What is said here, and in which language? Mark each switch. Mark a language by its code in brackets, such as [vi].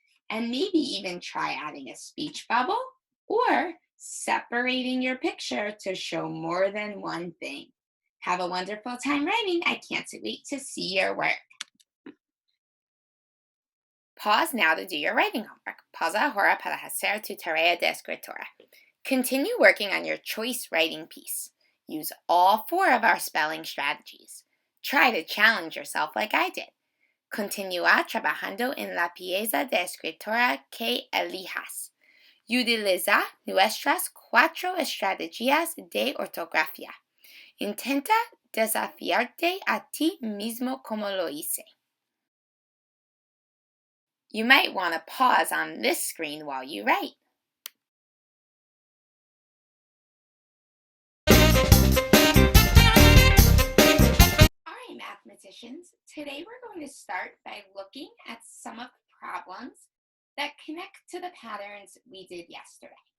[en] And maybe even try adding a speech bubble or separating your picture to show more than one thing. Have a wonderful time writing. I can't wait to see your work. Pause now to do your writing homework. [es] Pausa ahora para hacer tu tarea de escritura. [en] Continue working on your choice writing piece. Use all 4 of our spelling strategies. Try to challenge yourself like I did. [es] Continúa trabajando en la pieza de escritura que elijas. Utiliza nuestras 4 estrategias de ortografía. Intenta desafiarte a ti mismo como lo hice. [en] You might want to pause on this screen while you write. All right, mathematicians, today we're going to start by looking at some of the problems that connect to the patterns we did yesterday.